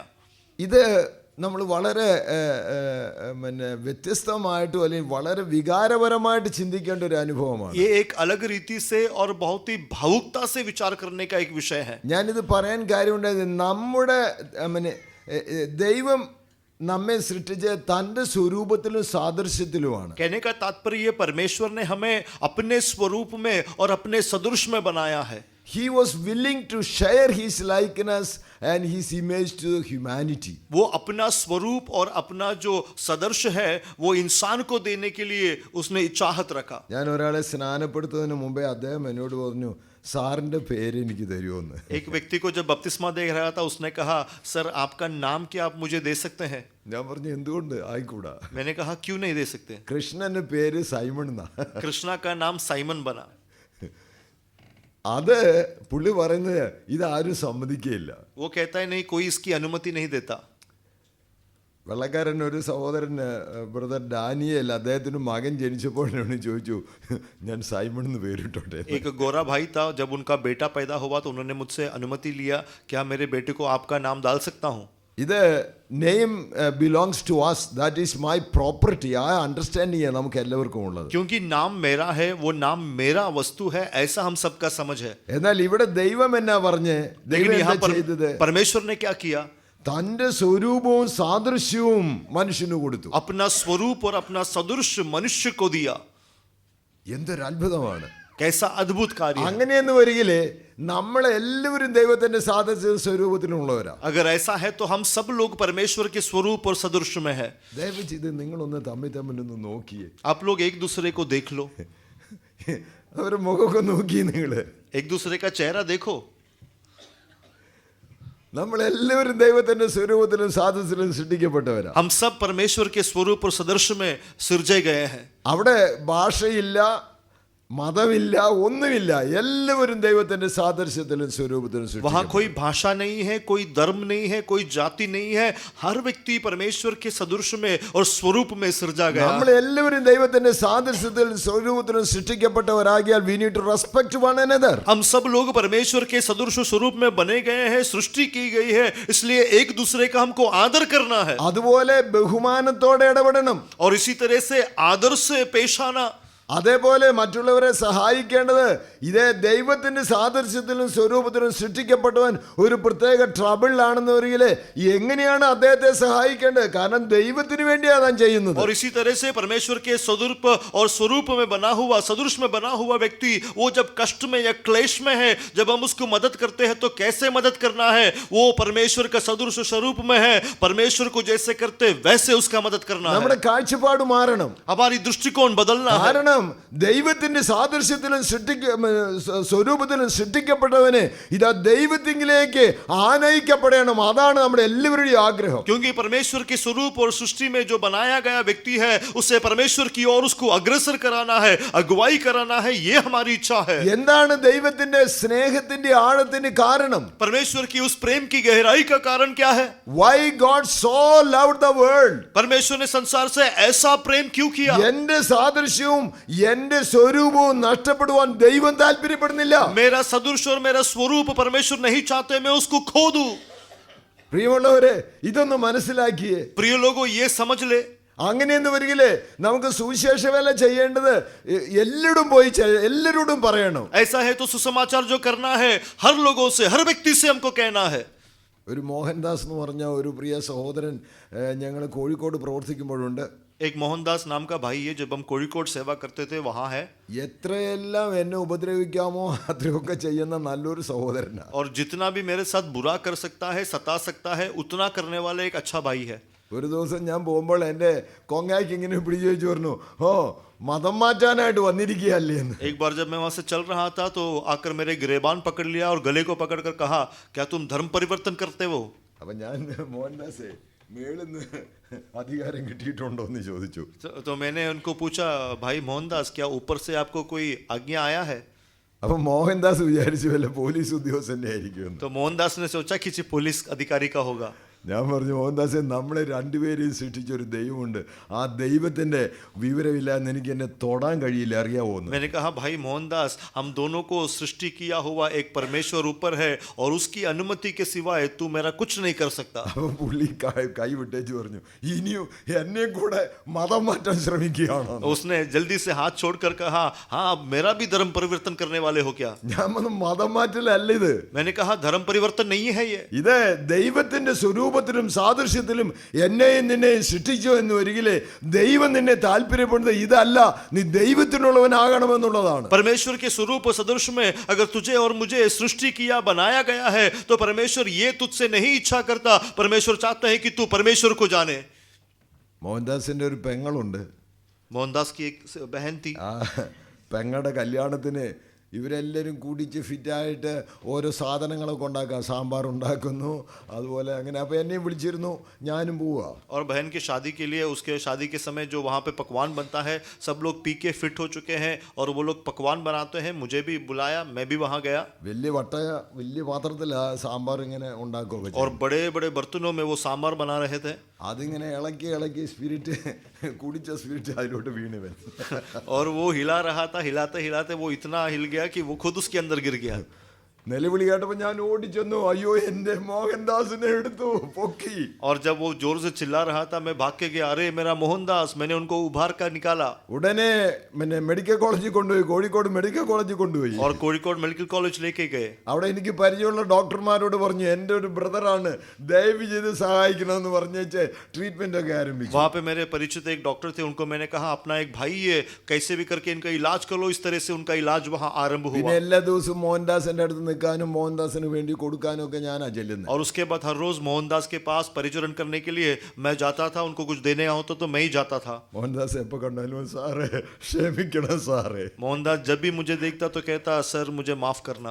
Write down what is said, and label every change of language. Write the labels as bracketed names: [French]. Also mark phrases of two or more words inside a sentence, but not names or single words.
[Malayalam] ഇത് നമ്മൾ വളരെ വ്യത്യസ്തമായിട്ടും അല്ലെങ്കിൽ വളരെ വികാരപരമായിട്ട് ചിന്തിക്കേണ്ട ഒരു അനുഭവമാണ്. [Hindi] ये एक अलग रीति से और बहुत ही भावुकता से विचार करने का एक विषय है. [Malayalam] ഞാനിത് പറയാൻ കാര്യമുണ്ടായത്, നമ്മുടെ ദൈവം നമ്മെ സൃഷ്ടിച്ച് തൻ്റെ സ്വരൂപത്തിലും സാദൃശ്യത്തിലുമാണ്. [Hindi] कहने का तात्पर्य ये, परमेश्वर ने हमें अपने स्वरूप में और अपने सदृश में बनाया है. [English] He was willing to share his likeness and his image to humanity. [Hindi] वो अपना स्वरूप और अपना जो सदर्श है वो इंसान को देने के लिए उसने चाहत रखा. [Malayalam] ഞാൻ ഒരാളെ സ്നാനപ്പെടുത്തുന്നതിന് മുമ്പേ അദ്ദേഹം എന്നോട് പറഞ്ഞു, സാറിന്റെ പേര് എനിക്ക് തരുമോന്ന്. [Hindi] एक व्यक्ति को जब बपतिस्मा दे रहा था, उसने कहा, सर आपका नाम क्या आप मुझे दे सकते हैं. [Malayalam] ഞാൻ പറഞ്ഞു, എന്തുകൊണ്ട് ആയിക്കൂടാ. [Hindi] मैंने कहा क्यों नहीं दे सकते. [Malayalam] കൃഷ്ണന്റെ പേര് സൈമൺ എന്നാ. [Hindi] कृष्णा का नाम साइमन बना. [Malayalam] അത് പുള്ളി പറയുന്നത് ഇതാരും സമ്മതിക്കുകയില്ല. [Hindi] वो कहता है नहीं, कोई इसकी अनुमति नहीं देता. [Malayalam] വെള്ളക്കാരൻ ഒരു സഹോദരൻ ബ്രദർ ഡാനിയേൽ അദ്ദേഹത്തിന് മകൻ ജനിച്ചപ്പോഴാണ് ചോദിച്ചു ഞാൻ സൈമൺ എന്ന് പേരിട്ടോട്ടെ. [Hindi] एक गोरा भाई था, जब उनका बेटा पैदा हुआ तो उन्होंने मुझसे अनुमति लिया, क्या मेरे बेटे को आपका नाम डाल सकता हूँ? [English] ഇത് name belongs to us, that is my property. [Malayalam] ആ അണ്ടർസ്റ്റാൻഡിങ് നമുക്ക് എല്ലാവർക്കും ഉള്ളത്. [Hindi] क्योंकि नाम मेरा है, वो नाम मेरा वस्तु है, ऐसा हम सबका समझ है. [Malayalam] എന്നാൽ ഇവിടെ ദൈവം എന്നാ പറഞ്ഞ്, [Hindi] लेकिन [Malayalam] ദൈവം [Hindi] यहाँ [Malayalam] എന്താ ചെയ്തത്? [Hindi] परमेश्वर ने क्या किया? [Malayalam] തന്റെ സ്വരൂപവും സാദൃശ്യവും മനുഷ്യന് കൊടുത്തു. [Hindi] अपना स्वरूप और अपना सदृश मनुष्य को दिया. [Malayalam] എന്തൊരു അത്ഭുതമാണ്! [Hindi] कैसा अद्भुत कार्य है. [Malayalam] അങ്ങനെയെന്ന് വരികില് നമ്മളെല്ലാവരും ദൈവത്തിന്റെ സാദൃശ്യ സ്വരൂപത്തിലുള്ളവരാ. [Hindi] अगर ऐसा है तो हम सब लोग परमेश्वर के स्वरूप और सदृश में है. [Malayalam] ദയവ് ചെയ്ത് നിങ്ങളൊന്ന് തമ്മിലൊന്ന് നോക്കിയേ. [Hindi] आप लोग एक दूसरे को देख लो, [Malayalam] അവരുടെ മുഖമൊക്കെ നോക്കി നിങ്ങള്. [Hindi] एक दूसरे का चेहरा देखो. [Malayalam] നമ്മളെല്ലാവരും ദൈവത്തിന്റെ സ്വരൂപത്തിലും സാദൃശ്യത്തിലും സൃഷ്ടിക്കപ്പെട്ടവരാ. [Hindi] हम सब परमेश्वर के स्वरूप और सदृश में सृजे गए हैं. [Malayalam] അവിടെ ഭാഷയില്ല, മതമില്ല, ഒന്നുമില്ല. എല്ലാവരും ദൈവത്തിന്റെ സാദൃശ്യത്തിലും സ്വരൂപത്തിലും [Hindi] वहाँ [Malayalam] സൃഷ്ടിക്കപ്പെട്ടു. [Hindi] कोई भाषा नहीं है, कोई धर्म नहीं है, कोई जाति नहीं है. हर व्यक्ति परमेश्वर के सदृश में और स्वरूप में सृजा गया. [Malayalam] നമ്മളെല്ലാവരും ദൈവത്തിന്റെ സാദൃശ്യത്തിലും സ്വരൂപത്തിലും സൃഷ്ടിക്കപ്പെട്ടവരാകിയാൽ [English] we need to respect one another. [Hindi] हम सब लोग परमेश्वर के सदृश स्वरूप में बने गए हैं, सृष्टि की गई है, इसलिए एक दूसरे का हमको आदर करना है [Malayalam] അതുപോലെ ബഹുമാനത്തോടെ ഇടപെടണം. [Hindi] और इसी तरह से आदर से पेश आना. [Malayalam] അതേപോലെ മറ്റുള്ളവരെ സഹായിക്കേണ്ടത്. ഇതേ ദൈവത്തിന്റെ സാദൃശ്യത്തിലും സ്വരൂപത്തിലും സൃഷ്ടിക്കപ്പെട്ടവൻ ഒരു പ്രത്യേക ട്രബിളിലാണെന്ന് വരികില് എങ്ങനെയാണ് അദ്ദേഹത്തെ സഹായിക്കേണ്ടത്? കാരണം ദൈവത്തിന് വേണ്ടിയാണ് താൻ ചെയ്യുന്നത്. [Hindi] और इसी तरह से परमेश्वर के स्वरूप और स्वरूप में बना हुआ, सदृश में बना हुआ व्यक्ति वो जब कष्ट में या क्लेश में है, जब हम उसको मदद करते हैं तो कैसे मदद करना है? वो परमेश्वर का सदृश स्वरूप में है, परमेश्वर को जैसे करते वैसे उसका मदद करना [Malayalam] നമ്മുടെ [Hindi] है. [Malayalam] കാഴ്ചപ്പാട് മാറണം. [Hindi] हमारी दृष्टिकोण बदलना है. [Malayalam] കാരണം ദൈവത്തിന്റെ സാദൃശ്യത്തിലും സ്വരൂപത്തിലും സൃഷ്ടിക്കപ്പെട്ടവന് ഇതാ ദൈവത്തിങ്കിലേക്ക് ആനയിക്കപ്പെടണം. അതാണ് നമ്മുടെ എല്ലാവരുടെയും ആഗ്രഹം. [Hindi] क्योंकि परमेश्वर के स्वरूप और सृष्टि में जो बनाया गया व्यक्ति है उसे परमेश्वर की ओर उसको अग्रसर कराना है, अगुवाई कराना है, ये हमारी इच्छा है. [Malayalam] എന്താണ് ദൈവത്തിന്റെ സ്നേഹത്തിന്റെ ആഴത്തിന് കാരണം? [Hindi] परमेश्वर की उस प्रेम की गहराई का कारण क्या है? [English] Why God so loved the world? [Hindi] परमेश्वर ने संसार से ऐसा प्रेम क्यों किया? [Malayalam] എന്റെ സാദൃശ്യവും എന്റെ സ്വരൂപവും നഷ്ടപ്പെടുവാൻ ദൈവം താല്പര്യപ്പെടുന്നില്ല. [Hindi] मेरा सदृश और मेरा स्वरूप परमेश्वर नहीं चाहते मैं उसको खो दूं. [Malayalam] പ്രിയമുള്ളവരെ, ഇതൊന്ന് മനസ്സിലാക്കിയേ. [Hindi] प्रिय लोगों, ये समझ ले. [Malayalam] അങ്ങനെയെന്ന് വരികില്ലേ നമുക്ക് സുവിശേഷ വേല ചെയ്യേണ്ടത് എല്ലാവരോടും പറയണം. [Hindi] ऐसा है तो सुसमाचार जो करना है हर लोगों से, हर व्यक्ति से हमको कहना है. [Malayalam] ഒരു മോഹൻദാസ് എന്ന് പറഞ്ഞ ഒരു പ്രിയ സഹോദരൻ ഞങ്ങൾ കോഴിക്കോട് പ്രവർത്തിക്കുമ്പോഴുണ്ട്. [Hindi] एक मोहनदास नाम का भाई है, जब हम कोഴിക്കോട് सेवा करते थे वहाँ है. [Malayalam] എത്രയെല്ലാം എന്നെ ഉപദ്രവിക്കാമോ അത്രയൊക്കെ ചെയ്യുന്ന നല്ലൊരു സഹോദരനാണ്. [Hindi] और जितना भी मेरे साथ बुरा कर सकता है, सता सकता है, उतना करने वाला एक अच्छा भाई है. [Malayalam] ഒരു ദിവസം ഞാൻ പോകുമ്പോൾ എൻ്റെ കൊങ്ങായ്ക്ക് ഇങ്ങനെ പിടിച്ചു വെച്ച് പറഞ്ഞു, ഓ മതം മാറ്റാനായിട്ട് വന്നിരിക്കുകയല്ലേ എന്ന്. [Hindi] एक बार जब मैं वहाँ से चल रहा था तो आकर मेरे गिरेबान पकड़ लिया और गले को पकड़कर कहा, क्या तुम धर्म परिवर्तन करते हो? [Malayalam] അപ്പം ഞാൻ മോഹൻദാസേ മേളിന്ന് അധികാരം കിട്ടിയിട്ടുണ്ടോ എന്ന് ചോദിച്ചു. [Hindi] तो मैंने उनको पूछा, भाई मोहनदास, क्या ऊपर से आपको कोई आज्ञा आया है? [Malayalam] അപ്പം മോഹൻദാസ് വിചാരിച്ചു വല്ല പോലീസ് ഉദ്യോഗസ്ഥൻ്റെ ആയിരിക്കുമെന്ന്. [Hindi] तो मोहनदास ने सोचा किसी पुलिस अधिकारी का होगा. [Malayalam] ഞാൻ പറഞ്ഞു, മോഹൻദാസെ നമ്മളെ രണ്ടുപേരെയും സൃഷ്ടിച്ചൊരു ദൈവമുണ്ട്, ആ ദൈവത്തിൻ്റെ വിവരമില്ലാന്ന് എനിക്ക് എന്നെ തൊടാൻ കഴിയില്ല, അറിയാവോന്ന്. [Hindi] मैंने कहा, भाई मोहनदास, हम दोनों को सृष्टि किया हुआ एक परमेश्वर ऊपर है और उसकी अनुमति के सिवाय तू मेरा कुछ नहीं कर सकता. [Malayalam] അപ്പം പുള്ളി കൈ വിട്ടേച്ച് പറഞ്ഞു, ഇനിയും എന്നെ കൂടെ മതം മാറ്റാൻ ശ്രമിക്കുകയാണോ? [Hindi] उसने जल्दी से हाथ छोड़कर कहा, हाँ अब मेरा भी धर्म परिवर्तन करने वाले हो क्या? [Malayalam] ഞാൻ പറഞ്ഞു, മതം മാറ്റലല്ല ഇത്. [Hindi] मैंने कहा, धर्म परिवर्तन नहीं है ये. [Malayalam] ഇത് ദൈവത്തിന്റെ സ്വരൂപത്തിലും സാദൃശ്യത്തിലും എന്നെയും നിന്നെയും സൃഷ്ടിച്ചു എന്ന് വരികിലെ ദൈവം നിന്നെ താല്പര്യപ്പെടുന്നത് ഇതല്ല, നീ ദൈവത്തിനുള്ളവനാകണമെന്നുള്ളതാണ്. [Hindi] परमेश्वर के स्वरूप और सदृश में अगर तुझे और मुझे सृष्टि किया, बनाया गया है, तो परमेश्वर ये तुझसे नहीं इच्छा करता. परमेश्वर चाहता है कि तू परमेश्वर को जाने. [Malayalam] മോഹൻദാസിന്റെ ഒരു പെങ്ങളുണ്ട്. [Hindi] मोहनदास की एक बहन थी. [Malayalam] ആ പെങ്ങളുടെ കല്യാണത്തിന് ഇവരെല്ലാവരും കുടിച്ച് ഫിറ്റായിട്ട് ഓരോ സാധനങ്ങളൊക്കെ ഉണ്ടാക്കുക, സാമ്പാർ ഉണ്ടാക്കുന്നു, അതുപോലെ അങ്ങനെ. അപ്പോൾ എന്നെയും വിളിച്ചിരുന്നു, ഞാനും പോവുക. [Hindi] और बहन की शादी के लिए उसके शादी के समय जो वहाँ पे पकवान बनता है, सब लोग पी के फिट हो चुके हैं और वो लोग पकवान बनाते हैं, मुझे भी बुलाया, मैं भी वहाँ गया. [Malayalam] വലിയ പാത്രത്തിൽ സാമ്പാർ ഇങ്ങനെ ഉണ്ടാക്കുകയൊക്കെ [Hindi] और [Malayalam] ചെയ്യും. [Hindi] बड़े बड़े बर्तनों में वो सांबर बना रहे थे. [Malayalam] അതിങ്ങനെ ഇളക്കി സ്പിരിറ്റ് കുടിച്ച സ്പിരിറ്റ് അതിലോട്ട് വീണ് വരും. [Hindi] और वो हिला रहा था, हिलाते हिलाते वो इतना हिल गया कि वो खुद उसके अंदर गिर गया. [Malayalam] നിലവിളി കേട്ടപ്പോൾ ഞാൻ ഓടിച്ചെന്നു, അയ്യോ എൻ്റെ മോഹൻദാസിനെ എടുത്തു പൊക്കി. [Hindi] और जब वो जोर से चिल्ला रहा था, मैं भाग के गया, अरे मेरा मोहनदास, मैंने उनको उभार कर निकाला. [Malayalam] ഉടനെ മെഡിക്കൽ കോളേജിൽ കൊണ്ടുപോയി, കോഴിക്കോട് മെഡിക്കൽ കോളേജിൽ കൊണ്ടുപോയി. [Hindi] और कोഴിക്കോട് मेडिकल कॉलेज लेके गए. [Malayalam] അവിടെ എനിക്ക് പരിചയമുള്ള ഡോക്ടർമാരോട് പറഞ്ഞു, എൻ്റെ ഒരു ബ്രദറാണ്, ദയവ് ചെയ്ത് സഹായിക്കണമെന്ന് പറഞ്ഞേച്ച് ട്രീറ്റ്മെന്റ് ഒക്കെ ആരംഭിച്ചു. [Hindi] वहाँ पे मेरे परिचित एक डॉक्टर थे, उनको मैंने कहा अपना एक भाई है, कैसे भी करके इनका इलाज कर लो. इस तरह से उनका इलाज वहाँ आरंभ [Malayalam] പിന്നെ [Hindi] हुआ. [Malayalam] എല്ലാ ദിവസവും മോഹൻദാസിന്റെ അടുത്ത് നിൽക്കാനും മോഹൻദാസിന് വേണ്ടി കൊടുക്കാനും ഒക്കെ ഞാനാ ചെല്ലുന്നത്. [Hindi] और उसके बाद हर रोज मोहनदास के पास परिचरण करने के लिए मैं जाता था. उनको कुछ देने होता तो मैं ही जाता था. [Malayalam] മോഹൻദാസ് എപ്പോ കണ്ടാലും സാറേ ക്ഷമിക്കണം സാറേ. [Hindi] मोहनदास जब भी मुझे देखता तो कहता, सर मुझे माफ करना.